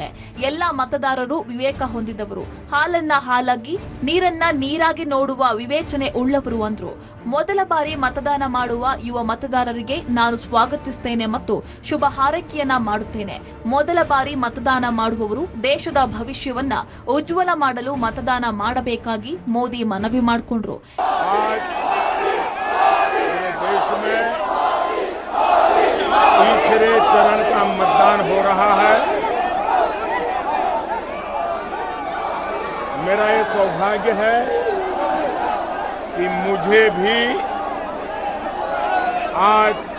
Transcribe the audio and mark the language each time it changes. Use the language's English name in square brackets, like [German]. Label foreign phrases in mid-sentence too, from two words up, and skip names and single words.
[Kannada] ಎಲ್ಲ ಮತದಾರರು ವಿವೇಕ ಹೊಂದಿದವರು, ಹಾಲನ್ನ ಹಾಲಾಗಿ ನೀರನ್ನ ನೀರಾಗಿ ನೋಡುವ ವಿವೇಚನೆ ಉಳ್ಳವರು ಅಂದ್ರು. ಮೊದಲ ಬಾರಿ ಮತದಾನ ಮಾಡುವ ಯುವ ಮತದಾರರಿಗೆ ನಾನು ಸ್ವಾಗತಿಸುತ್ತೇನೆ ಮತ್ತು ಶುಭ ಹಾರೈಕೆಯನ್ನ ಮಾಡುತ್ತೇನೆ. ಮೊದಲ ಬಾರಿ ಮತದಾನ ಮಾಡುವವರು ದೇಶದ ಭವಿಷ್ಯವನ್ನ ಉಜ್ವಲ ಮಾಡಲು ಮತದಾನ ಮಾಡಬೇಕಾಗಿ ಮೋದಿ ಮನವಿ ಮಾಡಿಕೊಂಡ್ರು. [Hindi] तीसरे चरण का मतदान हो रहा है. मेरा ये सौभाग्य है कि मुझे भी आज